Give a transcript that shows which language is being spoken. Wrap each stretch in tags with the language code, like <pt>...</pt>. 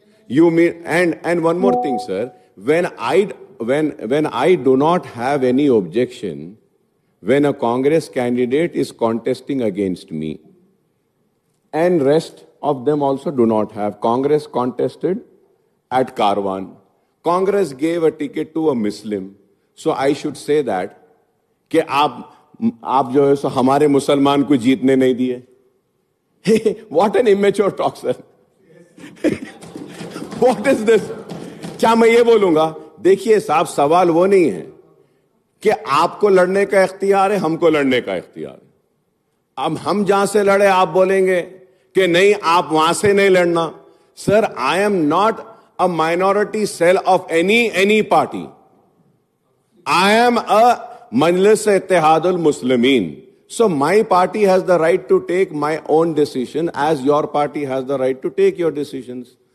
<en>You mean, and one more thing, sir. When I do not have any objection when a Congress candidate is contesting against me, and rest of them also do not have. Congress contested at Karwan. Congress gave a ticket to a Muslim. So I should say that</en> <hi>कि आप जो है सो हमारे मुसलमान को जीतने नहीं दिए.</hi> <en>What an immature talk, sir. What is this?</en> <hi>क्या मैं ये बोलूंगा? देखिए साहब, सवाल वो नहीं है कि आपको लड़ने का इख्तियार है, हमको लड़ने का इख्तियार है. अब हम जहां से लड़े आप बोलेंगे कि नहीं, आप वहां से नहीं लड़ना.</hi> <en>Sir, I am not a minority cell of any party. I am a Majlis Ittihadul Muslimin. So my party has the right to take my own decision as your party has the right to take your decisions.</en>